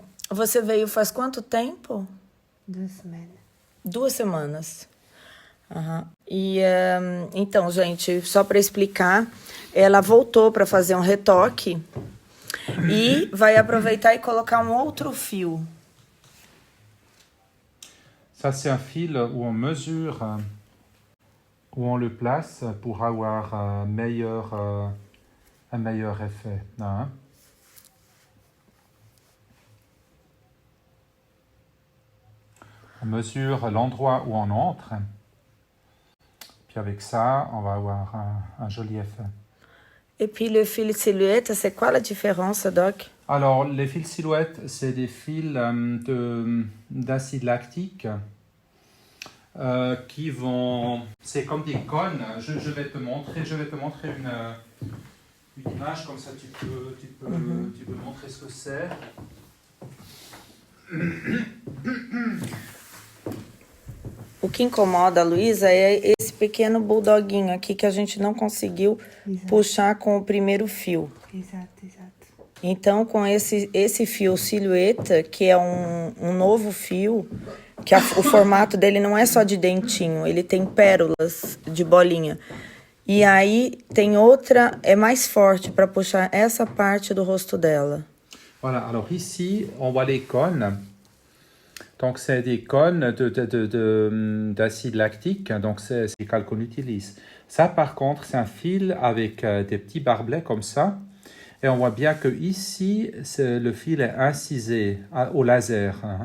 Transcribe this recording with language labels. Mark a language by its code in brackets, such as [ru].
[pt] Você veio faz quanto tempo? [fr] 2 semaines. [pt] 2 semanas. E então, gente, só para explicar, ela voltou para fazer um retoque e vai aproveitar e colocar um outro fio. [fr] Ça, c'est un fil où on mesure où on le place pour avoir un meilleur effet. Hein? On mesure l'endroit où on entre. Puis avec ça, on va avoir un joli effet. Et puis le fil silhouette, c'est quoi la différence, Doc? Alors, les fils silhouettes, c'est des fils d'acide lactique qui vont... C'est comme des cônes. Je vais te montrer une image, comme ça tu peux montrer ce que c'est. [pt] O que incomoda a Luísa é esse pequeno bulldoguinho aqui que a gente não conseguiu puxar com o primeiro fio. Exato. Então, com esse fio silhueta, que é um novo fio, que o formato dele não é só de dentinho, ele tem pérolas de bolinha. E aí tem outra, é mais forte para puxar essa parte do rosto dela. [fr] Voilà, alors ici, on voit les cônes. Donc, c'est des cônes d'acide lactique, donc c'est le cal qu'on utilise. Ça, par contre, c'est un fil avec des petits barbelés comme ça. Et on voit bien que ici, le fil est incisé au laser.